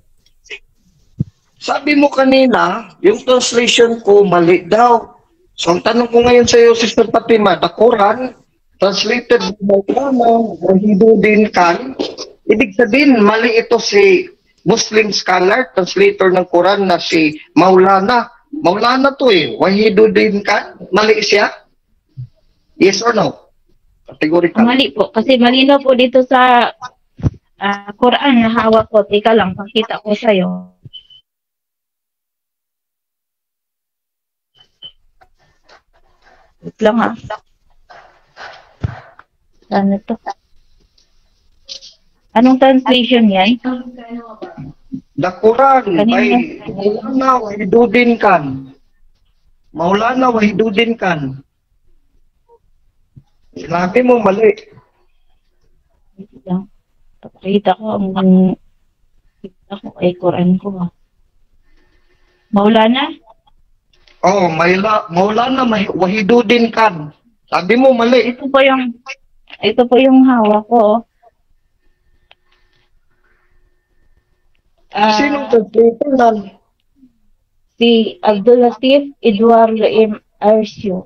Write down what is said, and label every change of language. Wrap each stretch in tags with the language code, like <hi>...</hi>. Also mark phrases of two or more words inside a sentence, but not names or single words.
<tl>Sabi mo kanina, yung translation ko mali daw. So, ang tanong ko ngayon sa iyo,</tl> <en>Sister Fatima, the Quran, translated by Quran, Wahidudin Khan.</en> <tl>Ibig sabihin, mali ito si</tl> <en>Muslim scholar,</en> <tl>translator ng Quran na si Maulana. Maulana to Wahidudin Khan. Mali siya?</tl> <en>Yes or no? Categorical.</en> <tl>Mali po. Kasi malinaw po dito sa Quran na hawak ko. Teka lang, pakita ko sa'yo. Wait lang ha. Ano to? Anong translation yan?</tl> <en>The Quran by</en> <tl>Kanina. Maulana Wahidudin Khan. Maulana Wahidudin Khan. Sinabi mo mali. Wait lang. Kita ko ay Quran ko. Maulana? Oh, Maulana Wahidudin Khan. Sabi mo mali. Ito po yung hawak ko. Sino translator nan? Si Abdul Latif Eduardo M. Arcio.</tl>